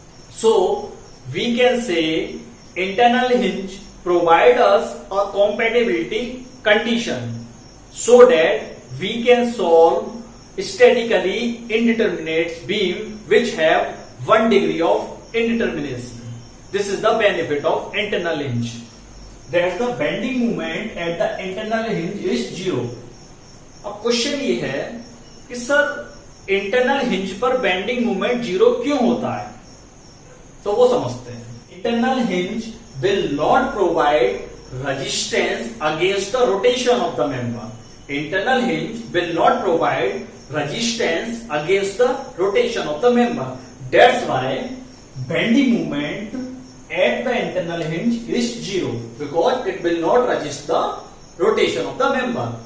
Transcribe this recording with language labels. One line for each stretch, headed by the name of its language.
English: So we can say internal hinge provide us a compatibility condition so that we can solve statically indeterminate beam which have 1 degree of indeterminacy. This is the benefit of internal hinge. That the bending moment at the internal hinge is zero.
Hindi: अब question ये है कि sir internal hinge पर bending moment zero क्यों होता है, तो वो समझते हैं.
English: Internal hinge will not provide resistance against the rotation of the member. Internal hinge will not provide resistance against the rotation of the member. That's why bending moment at the internal hinge is zero because it will not resist the rotation of the member.